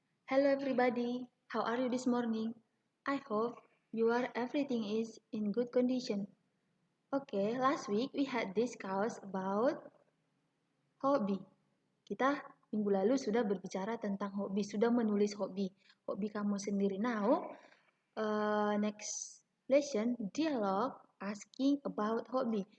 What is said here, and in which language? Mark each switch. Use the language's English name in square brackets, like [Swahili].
[English] Hello everybody, how are you this morning? I hope everything is in good condition. Okay, last week we had discussed about hobi. [Indonesian] Kita minggu lalu sudah berbicara tentang hobi, sudah menulis hobi kamu sendiri. [English] Now, next lesson, dialog asking about hobi.